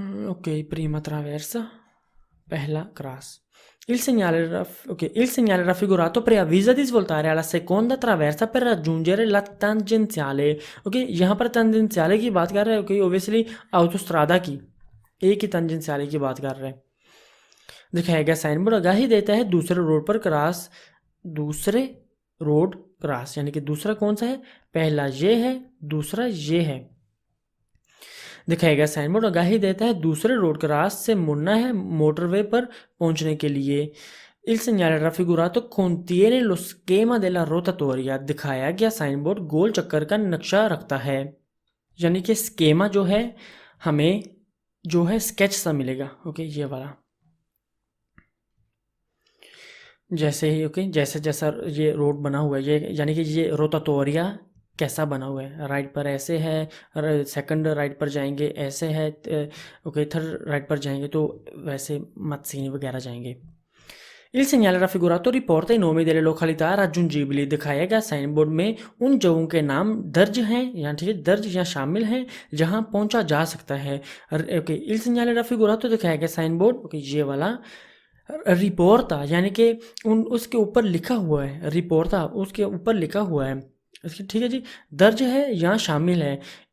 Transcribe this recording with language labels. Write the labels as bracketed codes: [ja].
[it] ओके, prima traversa, [hi] pehla cross. [it] Il segnale raffigurato preavvisa di svoltare alla seconda traversa per raggiungere la tangenziale। [hi] Okay, यहाँ पर tangenziale की बात कर रहे हैं, ओके, ओबियसली autostrada की, एक ही tangenziale की बात कर रहे हैं। दिखाया गया साइन बोर्ड आगाही देता है दूसरे रोड पर क्रॉस, दूसरे रोड क्रॉस, यानी कि दूसरा कौन सा है, पहला ये है, दूसरा ये है। दिखाया गया साइन बोर्ड आगाही देता है दूसरे रोड क्रॉस से मुड़ना है मोटरवे पर पहुंचने के लिए। [it] Il segnale raffigurato contiene lo schema della rotatoria। [hi] दिखाया गया साइन बोर्ड गोल चक्कर का नक्शा रखता है, यानी कि स्केमा जो है हमें जो है स्केच सा मिलेगा। ओके, ये वाला जैसे ही, ओके, जैसे जैसा ये रोड बना हुआ है, ये यानी कि ये रोटाटोरिया कैसा बना हुआ है, राइट पर ऐसे है, सेकंड राइट पर जाएंगे ऐसे है, ओके, थर्ड राइट पर जाएंगे तो वैसे मत्सीनी वगैरह जाएंगे। [it] Il segnale raffigurato riporta i nomi delle località raggiungibili। [hi] दिखाया गया साइन बोर्ड में उन जगहों के नाम दर्ज हैं, यहाँ ठीक है, दर्ज या शामिल हैं जहाँ पहुँचा जा सकता है। ओके, [it] il segnale raffigurato [hi] दिखाया गया साइन बोर्ड, ओके, ये वाला रिपोर्टा, यानी कि उन उसके ऊपर लिखा हुआ है, रिपोर्टा उसके ऊपर लिखा हुआ है, इसकी ठीक है जी, दर्ज है या शामिल है।